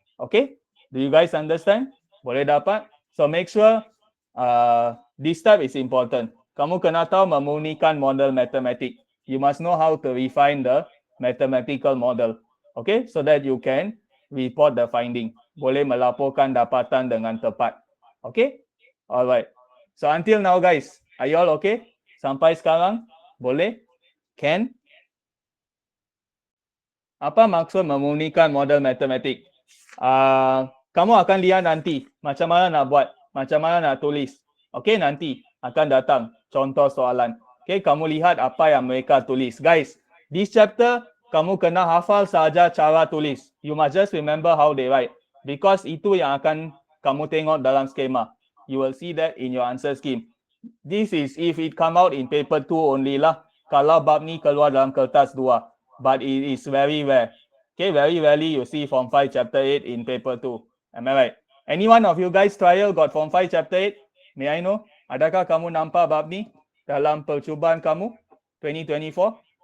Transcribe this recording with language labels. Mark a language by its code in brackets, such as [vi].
[en] Okay, do you guys understand? [ms] Boleh dapat? [en] So make sure this step is important. [ms] Kamu kena tahu memunikan model matematik. [en] You must know how to refine the mathematical model. Okay, so that you can report the finding. [ms] Boleh melaporkan dapatan dengan tepat. [en] Okay, alright. So until now guys, are you all okay? [ms] Sampai sekarang, boleh? [en] Can? [ms] Apa maksud memunikan model matematik? Kamu akan lihat nanti macam mana nak buat, macam mana nak tulis. Okay, nanti akan datang contoh soalan. Okay, kamu lihat apa yang mereka tulis. Guys, [en] this chapter, [ms] kamu kena hafal saja cara tulis. [en] You must just remember how they write. [ms] Because itu yang akan kamu tengok dalam skema. [en] You will see that in your answer scheme. This is if it come out in paper 2 only lah. [ms] Kalau bab ni keluar dalam kertas 2. [en] But it is very rare. Okay, very rarely you see Form 5 Chapter 8 in paper 2. Am I right? Any one of you guys trial got Form 5 Chapter 8? May I know? [ms] Adakah kamu nampak bab ni dalam percubaan kamu 2024?